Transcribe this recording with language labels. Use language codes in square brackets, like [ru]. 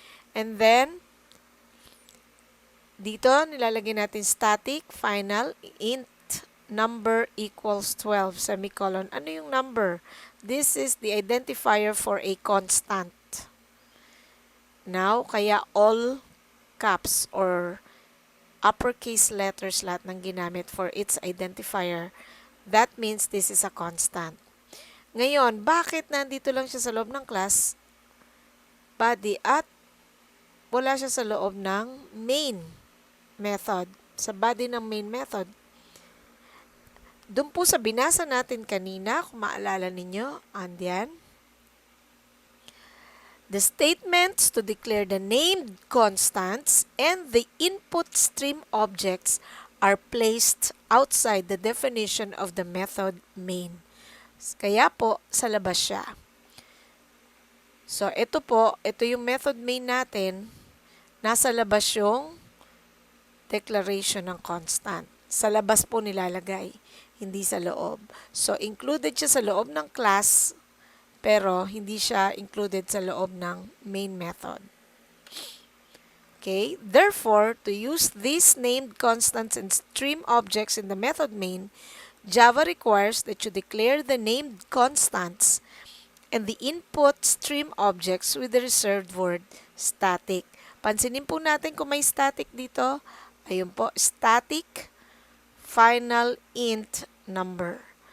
[en] And then, [tl] dito nilalagay natin static, final, int number equals 12, semicolon. Ano yung number? [en] This is the identifier for a constant. Now, kaya all caps or uppercase letters [tl] lahat ng ginamit [en] for its identifier. That means this is a constant. [tl] Ngayon, bakit nandito lang siya sa loob ng class body at wala siya sa loob ng main method, sa body ng main method? Doon po sa binasa natin kanina, kung maalala ninyo, andyan. [en] The statements to declare the named constants and the input stream objects are placed outside the definition of the method main. [tl] Kaya po, sa labas siya. So, ito yung method main natin. Nasa labas yung declaration ng constant. Sa labas po nilalagay, hindi sa loob. So, included siya sa loob ng class, pero hindi siya included sa loob ng main method. [en] Okay? Therefore, to use these named constants and stream objects in the method main, Java requires that you declare the named constants and the input stream objects with the reserved word static. [tl] Pansinin po natin kung may static dito. Ayun po, static final int number.